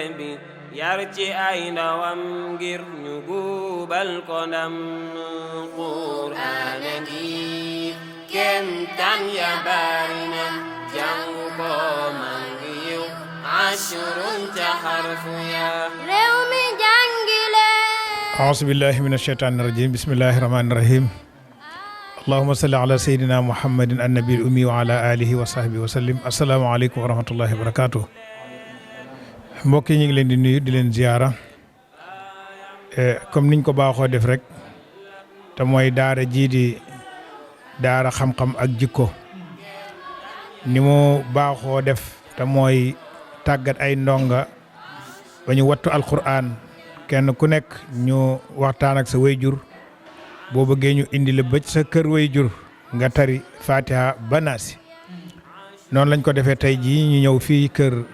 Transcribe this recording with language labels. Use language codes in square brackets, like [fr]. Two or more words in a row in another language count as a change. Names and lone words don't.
[wo] bi yar ci ay ndawam ngir ñu gubal ko ndam Qur'aan gi kemtaan ya bari na jàng ko man ngi yiw ashrun ca xarfu ya réew mi jàngile [ar] أعوذ بالله من الشيطان الرجيم بسم الله الرحمن الرحيم اللهم صل على سيدنا محمد النبي الأمي وعلى آله وصحبه وسلم السلام عليكم ورحمة الله وبركاته [wo] mbokk yi ñu ngi leen di nuyu di leen ziyaara comme niñ ko baaxoo def rek te mooy daara jii di daara xam-xam ak jikko ni mu baaxoo def te mooy tàggat ay ndonga ba ñu wattu alquran kenn ku nekk ñu waxtaan ak sa wayjur boo bëggee ñu indi la bëj sa kër wayjur nga tari Fatiha ba Naasi noonu lañ ko defee tey jii ñu ñëw fii kër